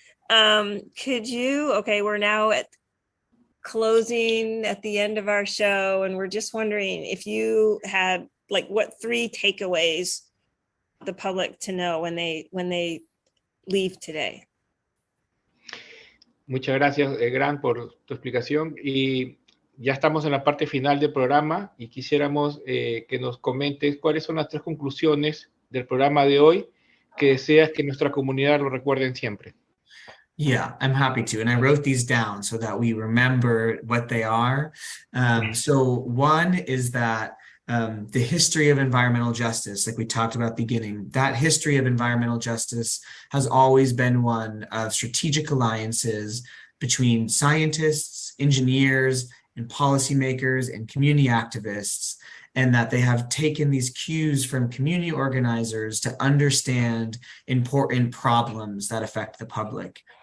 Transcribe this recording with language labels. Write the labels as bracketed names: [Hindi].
[English] We're now at closing at the end of our show, and we're just wondering if you had what 3 takeaways the public to know when they leave today. [Spanish] Muchas gracias, Grant, por tu explicación. Y ya estamos en la parte final del programa y quisiéramos que nos comentes cuáles son las 3 conclusiones del programa de hoy que deseas que nuestra comunidad lo recuerden siempre. [English] Yeah, I'm happy to. And I wrote these down so that we remember what they are. So one is that the history of environmental justice, like we talked about at the beginning, that history of environmental justice has always been one of strategic alliances between scientists, engineers, and policymakers and community activists, and that they have taken these cues from community organizers to understand important problems that affect the public.